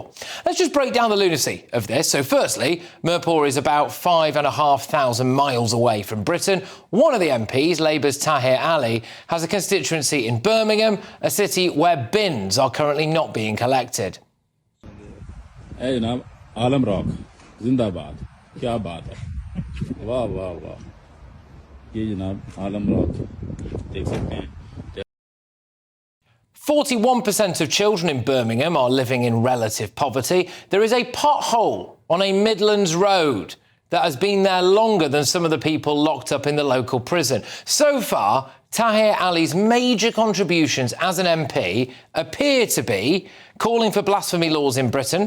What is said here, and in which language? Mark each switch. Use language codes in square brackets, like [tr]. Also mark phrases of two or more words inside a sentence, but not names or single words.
[en] Let's just break down the lunacy of this. So firstly, Mirpur is about 5,500 miles away from Britain. One of the MPs, Labour's Tahir Ali, has a constituency in Birmingham, a city where bins are currently not being collected. [ur] Hey, janaab, Alam Rock, Zindabad. کیا بات ہے? واہ، واہ، واہ۔ یہ جناب, Alam Rock. دیکھ سکتے ہیں. [en] 41% of children in Birmingham are living in relative poverty. There is a pothole on a Midlands road that has been there longer than some of the people locked up in the local prison. So far, Tahir Ali's major contributions as an MP appear to be calling for blasphemy laws in Britain.